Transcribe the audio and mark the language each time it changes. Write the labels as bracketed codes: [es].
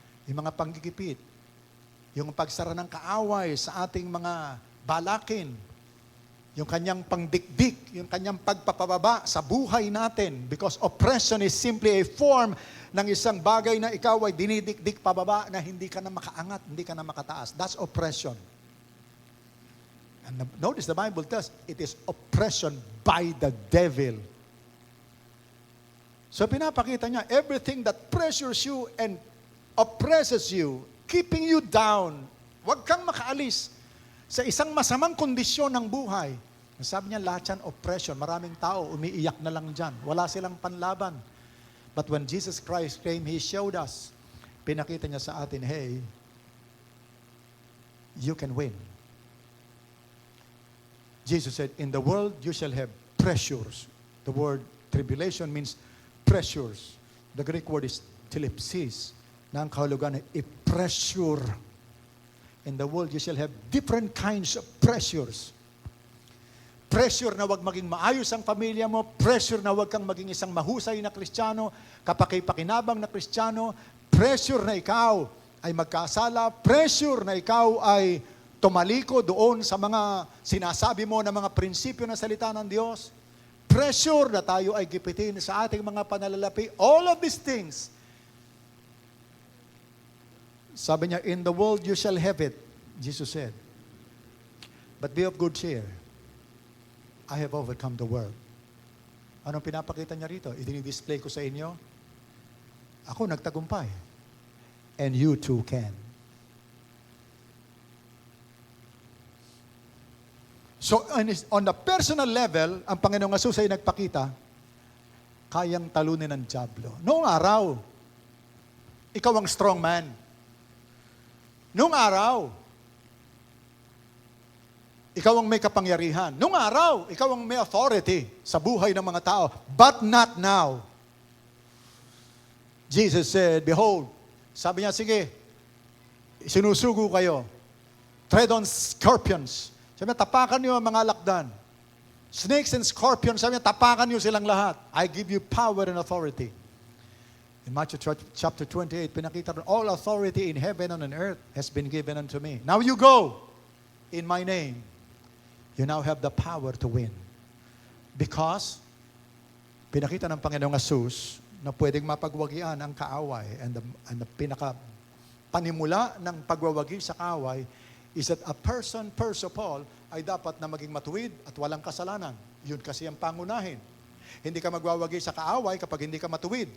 [tl] Yung mga panggigipit, yung pagsara ng kaaway sa ating mga balakin, yung kanyang pangdikdik, yung kanyang pagpapababa sa buhay natin. [en] Because oppression is simply a form [tl] ng isang bagay na ikaw ay dinidikdik pababa na hindi ka na makaangat, hindi ka na makataas. [en] That's oppression. And notice the Bible tells it is oppression by the devil. [tl] So pinapakita niya, [en] everything that pressures you and oppresses you, keeping you down, [tl] huwag kang makaalis sa isang masamang kondisyon ng buhay. Sabi niya, lahat yan oppression. Maraming tao, umiiyak na lang dyan. Wala silang panlaban. [en] But when Jesus Christ came, He showed us. [tl] Pinakita niya sa atin, [en] hey, you can win. Jesus said, in the world you shall have pressures. The word tribulation means pressures. The Greek word is thlipsis, [tl] na ang kahulugan ay i-pressure. [en] In the world you shall have different kinds of pressures. [tl] Pressure na wag maging maayos ang pamilya mo, pressure na wag kang maging isang mahusay na Kristiyano, kapaki-pakinabang na Kristiyano, pressure na ikaw ay magkasala, pressure na ikaw ay tumaliko doon sa mga sinasabi mo na mga prinsipyo ng salita ng Diyos, pressure na tayo ay gipitin sa ating mga panalalapi, [en] all of these things. [tl] Sabi niya, [en] in the world you shall have it, Jesus said. But be of good cheer. I have overcome the world. [tl] Anong pinapakita niya rito? Idini-display ko sa inyo. Ako nagtagumpay. [en] And you too can. So on the personal level, [tl] ang Panginoong Jesus ay nagpakita, kayang talunin ng dyablo. Noong araw, ikaw ang strong man. Noong araw, ikaw ang may kapangyarihan. Noong araw, ikaw ang may authority sa buhay ng mga tao. [en] But not now. Jesus said, behold, [tl] sabi niya, sige, sinusugo kayo. [en] Tread on scorpions. [tl] Sabi niya, tapakan niyo ang mga lakdan. [en] Snakes and scorpions, [tl] sabi niya, tapakan niyo silang lahat. [en] I give you power and authority. In Matthew chapter 28, [tl] pinakita rin, [en] all authority in heaven and on earth has been given unto me. Now you go in my name. You now have the power to win. [tl] Because, pinakita ng Panginoong Jesus na pwedeng mapagwagian ang kaaway. And the pinaka-panimula ng pagwawagi sa kaaway [en] is that a person, first of all, [tl] ay dapat na maging matuwid at walang kasalanan. Yun kasi ang pangunahin. Hindi ka magwawagi sa kaaway kapag hindi ka matuwid.